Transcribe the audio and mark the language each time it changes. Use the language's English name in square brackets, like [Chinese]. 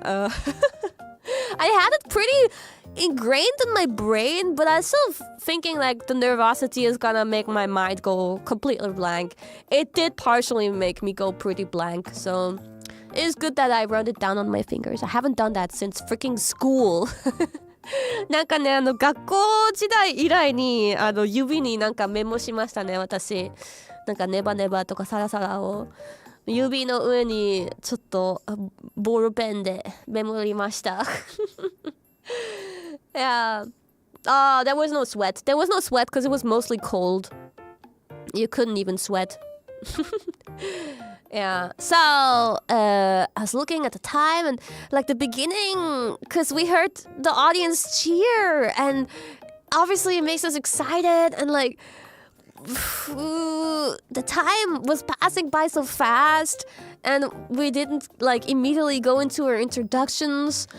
[English] I had it pretty ingrained in my brain, but I was still thinking like the nervosity is gonna make my mind go completely blank. It did partially make me go pretty blank, so it's good that I wrote it down on my fingers. I haven't done that since freaking school. [Japanese] なんかね、学校時代以来に指になんかメモしましたね、私。なんかネバネバとかサラサラを指の上にちょっとボールペンでメモりました。 [English] Yeah. There was no sweat. There was no sweat because it was mostly cold. You couldn't even sweat. Yeah. So I was looking at the time and like the beginning, because we heard the audience cheer, and obviously it makes us excited, and like the time was passing by so fast, and we didn't like immediately go into our introductions.